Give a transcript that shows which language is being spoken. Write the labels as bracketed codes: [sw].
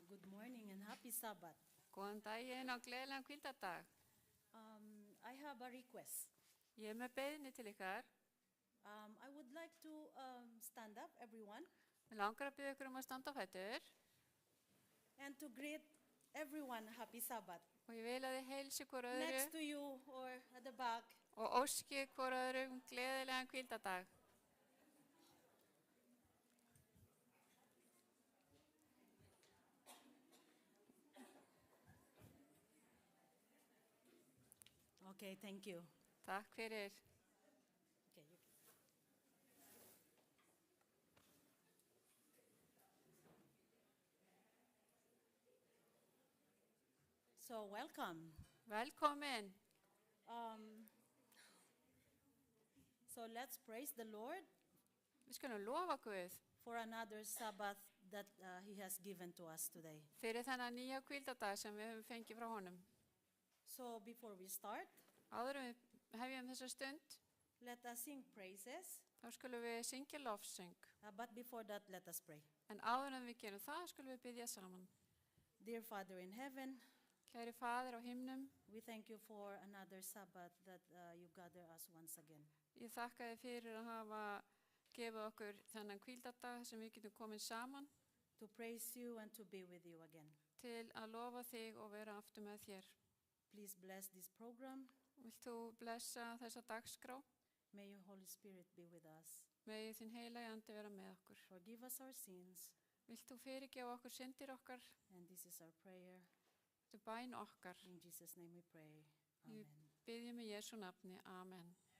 [en] morning and happy Sabbath. [is] Góðan daginn og gleðilegan hvíldardag. [en] I have a request. [is] Ég með beiðni til ykkar. [en] I would like to stand up, everyone, [is] Mér langar að biðja ykkur að standa á fætur [en] and to greet everyone happy Sabbath. [is] og ég vil að þið heilsi hvort [en] Next [is] öðru [en] to you or at the back. [is] og óski hvort öðru gleðilegan hvíldardag. [en] Okay, thank you. [is] Takk fyrir. [en] Okay, you can. So welcome. [is] Velkomin. [en] So let's praise the Lord [is] Við skulum lofa Guð [en] for another Sabbath that He has given to us today. [is] fyrir þennan nýja hvíldardag sem við höfum fengið frá honum. [en] So before we start, [is] Áður en við hefjum þessa stund, [en] let us sing praises. [is] þá skulum við syngja lofsöng. [en] But before that, let us pray. [is] En áður en við gerum það, skulum við biðja saman. [en] Dear Father in heaven, [is] Kæri Faðir á himnum, [en] we thank you for another Sabbath that you gather us once again. [is] ég þakka þið fyrir að hafa gefið okkur þennan hvíldardag sem við getum komin saman [en] To praise you and to be with you again. [is] til að lofa þig og vera aftur með þér. [en] Please bless this program. [is] Vilt þú blessa þessa dagskrá? [en] May your Holy Spirit be with us. [is] Megi þinn heilagi andi vera með okkur. [en] Forgive us our sins. [is] Vilt þú fyrirgefa okkur syndir okkar? [en] And this is our prayer. [is] Þetta er bæn okkar. [en] In Jesus' name we pray. [is] Við Amen. biðjum í Jesú nafni. Amen.